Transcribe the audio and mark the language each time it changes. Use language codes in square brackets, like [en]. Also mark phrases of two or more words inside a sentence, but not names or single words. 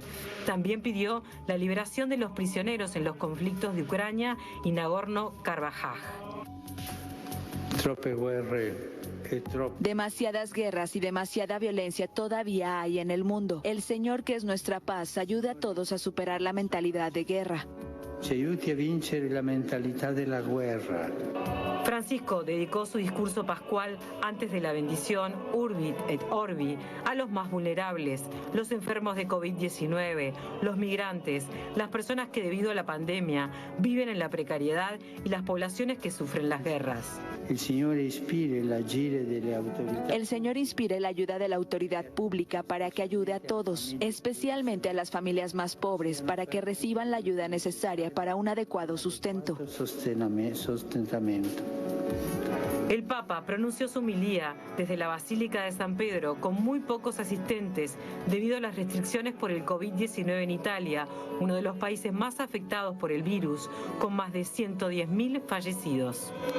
[es] También pidió la liberación de los prisioneros en los conflictos de Ucrania y Nagorno-Karabaj. Demasiadas guerras y demasiada violencia todavía hay en el mundo. El Señor, que es nuestra paz, ayude a todos a superar la mentalidad de guerra. [it] Ci aiuti a vincere la mentalità della guerra. [es] Francisco dedicó su discurso pascual antes de la bendición Urbit et Orbi a los más vulnerables, los enfermos de COVID-19, los migrantes, las personas que debido a la pandemia viven en la precariedad y las poblaciones que sufren las guerras. El Señor inspire [it] l'agire delle autorità. [es] El Señor inspire la ayuda de la autoridad pública para que ayude a todos, especialmente a las familias más pobres, para que reciban la ayuda necesaria para un adecuado sustento. Sostentamento. El Papa pronunció su homilía desde la Basílica de San Pedro con muy pocos asistentes debido a las restricciones por el COVID-19 en Italia, uno de los países más afectados por el virus, con más de 110.000 fallecidos.